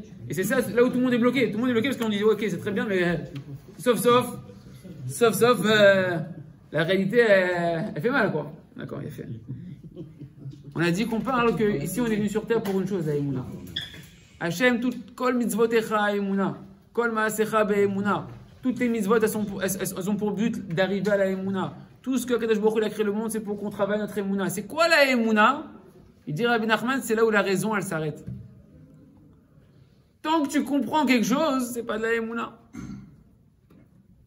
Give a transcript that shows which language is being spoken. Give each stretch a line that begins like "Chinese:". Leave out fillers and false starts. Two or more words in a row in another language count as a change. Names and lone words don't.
French: Et c'est ça, là où tout le monde est bloqué. Tout le monde est bloqué parce qu'on dit ok, c'est très bien, mais sauf, la réalité, elle fait mal, quoi. D'accord, il a fait. On a dit qu'on parle que ici on est venu sur terre pour une chose, la Emouna.
Hebrew: השם, tout כל מצוותיך אמונה, כל מעשיך באמונה.
French: Toutes les mitzvot, elles ont pour but d'arriver à la Emouna. Tout ce que
Hebrew: קדוש ברוך הוא
French: a créé le monde, c'est pour qu'on travaille notre Emouna. C'est quoi la Emouna? Il dit Rabbi Nachman, c'est là où la raison, elle s'arrête. Tant que tu comprends quelque chose, c'est pas de la Emouna.